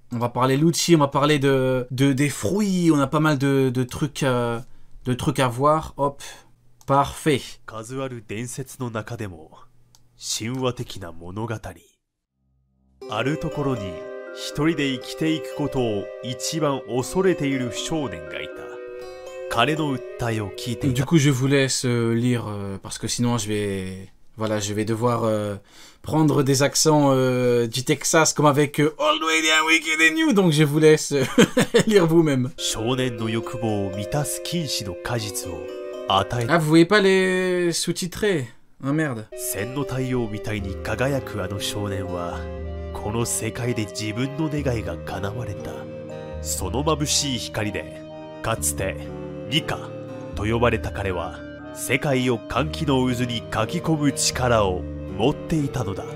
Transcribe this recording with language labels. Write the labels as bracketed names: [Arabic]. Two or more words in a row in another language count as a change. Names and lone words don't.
[French] On va parler Lucci, on va parler des fruits, on a pas mal de trucs à voir. Hop, parfait. [Japanese] 数ある伝説の中でも神話的な物語。あるところに一人で生きていくことを一番恐れている少年がいた。彼の訴えを聞いていた。 [French] Du coup, je vous laisse lire parce que sinon je vais devoir prendre des accents du Texas comme avec Always and Wicked and You, donc je vous laisse lire vous-même. [Japanese] 少年の欲望を満たす禁止の果実を与えた。 [French] Ah, vous voyez pas les sous-titrés? Ah merde. [Japanese] 千の太陽みたいに輝くあの少年はこの世界で自分の願いが叶われた。その眩しい光でかつてニカと呼ばれた彼は世界を歓喜の渦にかき込む力を持っていたのだ。